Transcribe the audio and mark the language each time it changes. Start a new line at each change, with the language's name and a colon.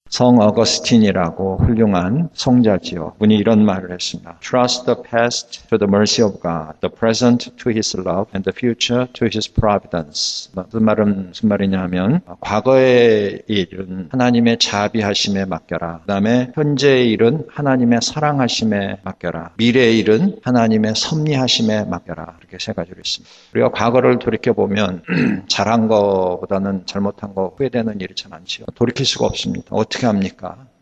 Korean: 성 어거스틴이라고 훌륭한 성자지요. 분이 이런 말을 했습니다.
English: Trust the past to the mercy of God, the present to His love, and the future to His providence.
Korean: 무슨 말이냐 하면 과거의 일은 하나님의 자비하심에 맡겨라. 그 다음에 현재의 일은 하나님의 사랑하심에 맡겨라. 미래의 일은 하나님의 섭리하심에 맡겨라. 이렇게 세 가지로 있습니다. 우리가 과거를 돌이켜보면 잘한 거보다는 잘못한 거 후회되는 일이 참 많지요. 돌이킬 수가 없습니다. 어떻게 합니까?